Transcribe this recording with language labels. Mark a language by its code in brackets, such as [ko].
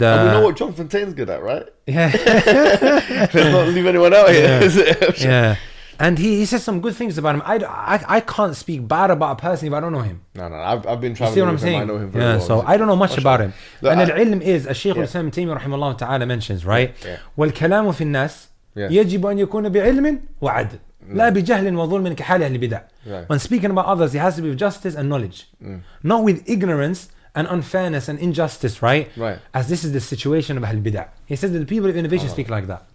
[en] we know what John Fontaine's good at, right? Yeah. Let's not leave anyone out here. Yeah. And he says some good things about him. I can't speak bad about a person if I don't know him. No, I've been traveling See what I'm with him. saying? I know him very well. So I don't know much about him. Look, and al-ilm is, Shaykh al-Islam Taymiyyah rahimahullah ta'ala mentions, right? [ar] وَالْكَلَامُ فِي النَّاسِ يَجِبُ أَن يَكُونَ بِعِلْمٍ وَعَدْلٍ لَا بِجَهْلٍ وَظُلْمٍ كَحَالِ أهل البدع. [en] When speaking about others, it has to be with justice and knowledge. Not with ignorance and unfairness and injustice, right? Right. As this is the situation of Ahl Bid'ah. He says that the people of innovation speak like that.